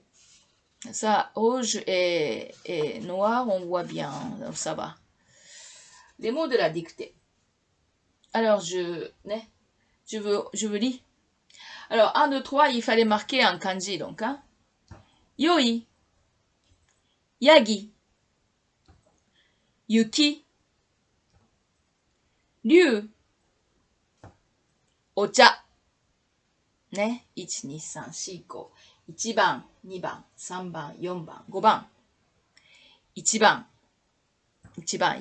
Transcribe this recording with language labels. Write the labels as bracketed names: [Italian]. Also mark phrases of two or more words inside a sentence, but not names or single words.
[French] Ça, rouge et noir, on voit bien, donc ça va. Les mots de la dictée. Alors, je veux lire. Alors, 1, 2, 3, il fallait marquer un kanji, donc. Hein. [Japanese] 良い、ヤギ、雪、竜、お茶。ね。1、2、3、4、5。1番、2番、3番、4番、5番。1番、1番、